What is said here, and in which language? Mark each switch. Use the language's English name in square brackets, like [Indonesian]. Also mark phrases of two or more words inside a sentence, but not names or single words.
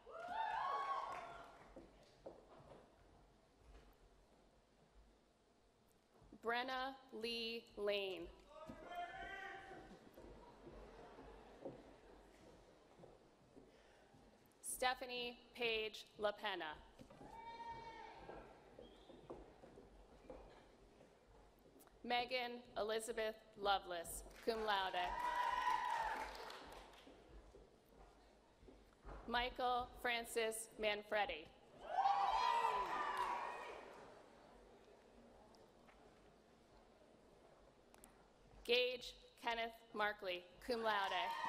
[English] Brenna Lee Lane. Stephanie Paige LaPena. Megan Elizabeth Lovelace, [Latin] cum laude. [English] Michael Francis Manfredi. Gage Kenneth Markley, [Latin] cum laude.